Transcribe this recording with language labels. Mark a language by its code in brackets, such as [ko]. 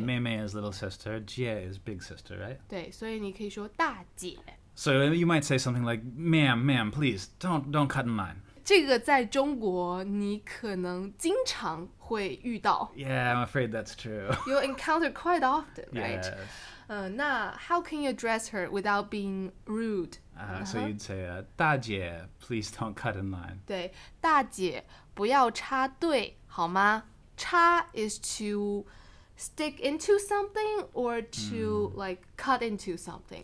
[en] Mei Mei is little sister, Jie is big sister, right? [zh] 对，所以你可以说大姐。 [en] So you might say something like, "Ma'am, please don't cut in line." [zh] 这个在中国你可能经常会遇到。 [en] Yeah, I'm afraid that's true. You encounter quite often, right? Yes. [zh] 那 [en] how can you address her without being rude? So you'd say, [zh] 大姐, [en] please don't cut in line. [zh] 对，大姐不要插队，好吗？ [en] 插 is to stick into something or to like cut into something.